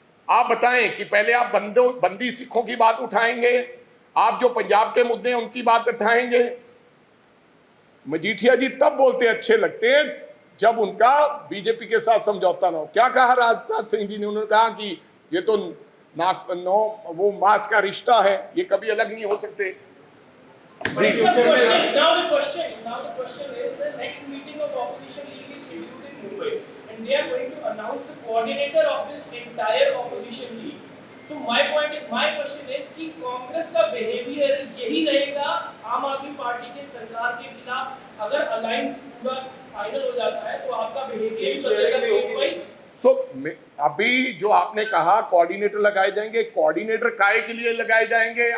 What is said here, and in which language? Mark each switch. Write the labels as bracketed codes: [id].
[hi] आप बताएं कि पहले आप बंदी सिखों की बात उठाएंगे, आप जो पंजाब के मुद्दे हैं उनकी बात उठाएंगे। मजीठिया जी तब बोलते अच्छे लगते हैं जब उनका बीजेपी के साथ समझौता ना हो। क्या कहा राजनाथ सिंह जी ने? उन्होंने कहा कि ये तो वो मांस का रिश्ता है, ये कभी अलग नहीं हो सकते। [en] Now the question is, the next meeting of opposition league is scheduled in Mumbai, and they are going to announce the coordinator of this entire opposition league. So my question is [hi] कि कांग्रेस का behaviour यही रहेगा आम आदमी party के सरकार के खिलाफ? अगर अलायंस पूरा फाइनल हो जाता है तो आपका बिहेवियर बदलेगा स्टेट वाइज? अभी जो आपने कहा कोऑर्डिनेटर लगाए जाएंगे, कोऑर्डिनेटर काहे के लिए लगाए जाएंगे?